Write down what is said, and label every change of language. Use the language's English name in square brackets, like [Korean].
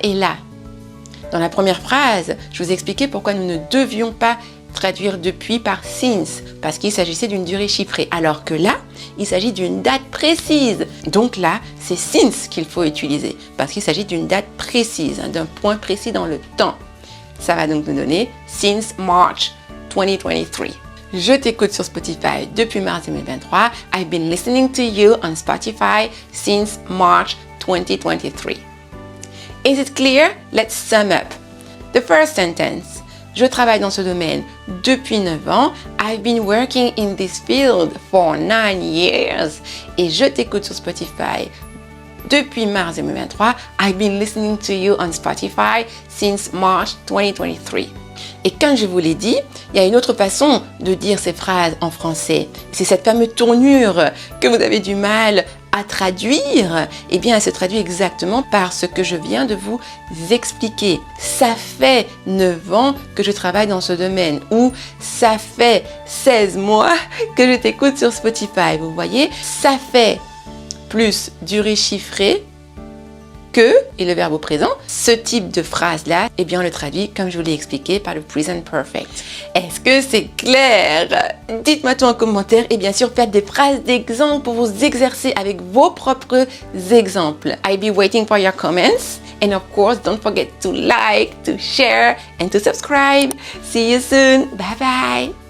[French] Et là, dans la première phrase, je vous ai expliqué pourquoi nous ne devions pas traduire depuis par since, parce qu'il s'agissait d'une durée chiffrée, alors que là, il s'agit d'une date précise. Donc là, c'est since qu'il faut utiliser, parce qu'il s'agit d'une date précise, d'un point précis dans le temps. Ça va donc nous donner since March 2023. Je t'écoute sur Spotify depuis mars 2023. [English] I've been listening to you on Spotify since March 2023. Is it clear? Let's sum up. The first sentence. [French] Je travaille dans ce domaine depuis 9 ans. [English] I've been working in this field for 9 years. [French] Et je t'écoute sur Spotify depuis mars 2023. [English] I've been listening to you on Spotify since March 2023. [French] Et comme je vous l'ai dit, il y a une autre façon de dire ces phrases en français. C'est cette fameuse tournure que vous avez du mal à traduire. Eh bien, elle se traduit exactement par ce que je viens de vous expliquer. Ça fait 9 ans que je travaille dans ce domaine. Ou ça fait 16 mois que je t'écoute sur Spotify. Vous voyez, ça fait plus durée chiffrée que, et le verbe au présent, ce type de phrase-là, eh bien, on le traduit, comme je vous l'ai expliqué, par le present perfect. Est-ce que c'est clair? Dites-moi tout en commentaire et bien sûr, faites des phrases d'exemple pour vous exercer avec vos propres exemples. [English] I'll be waiting for your comments And of course, don't forget to like, to share, and to subscribe. See you soon. Bye bye.